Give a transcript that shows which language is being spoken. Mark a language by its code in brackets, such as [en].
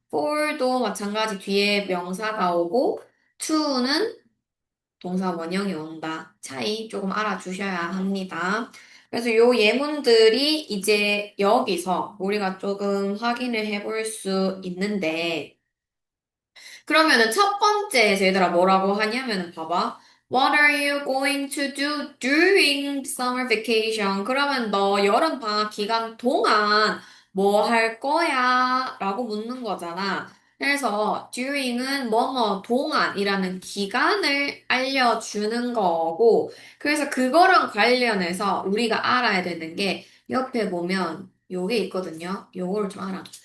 [ko] for도 마찬가지 뒤에 명사가 오고 to는 동사 원형이 온다. 차이 조금 알아주셔야 합니다. 그래서 요 예문들이 이제 여기서 우리가 조금 확인을 해볼 수 있는데 그러면은 첫 번째에서 얘들아 뭐라고 하냐면은 봐봐. [en] What are you going to do during summer vacation? [ko] 그러면 너 여름 방학 기간 동안 뭐 할 거야? 라고 묻는 거잖아. 그래서 during은 뭐뭐 동안이라는 기간을 알려주는 거고, 그래서 그거랑 관련해서 우리가 알아야 되는 게 옆에 보면 요게 있거든요. 요거를 좀 알아.